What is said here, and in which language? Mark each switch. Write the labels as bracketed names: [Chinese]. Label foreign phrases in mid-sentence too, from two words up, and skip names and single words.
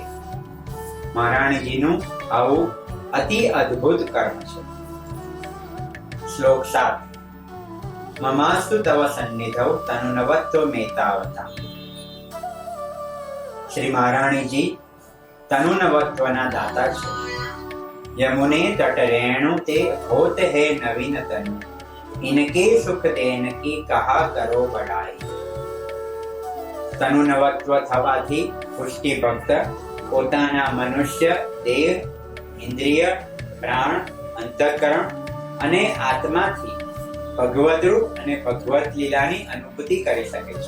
[Gujarati] મહારાણીજીનું આવું અતિ અદ્ભુત કર્મ છે. [Sanskrit] શ્લોક 7 મમાસ્તુ તવ સન્નિધૌ તનુનવત્વ મેતાવતા. [Gujarati] શ્રી મહારાણીજી તનુનવત્વના દાતા છે. [Braj] यमुने तट रेणु ते होत है नवीन तनु इनके सुख देन की कहा करो बड़ाई. [Gujarati] તનુનવત્વ થવાથી પુષ્ટિ ભક્ત પોતાના મનુષ્ય દેહ ઇન્દ્રિય પ્રાણ અંતઃકરણ અને આત્માથી ભગવદ રૂપ અને ભગવત લીલાની અનુભૂતિ કરી શકે છે.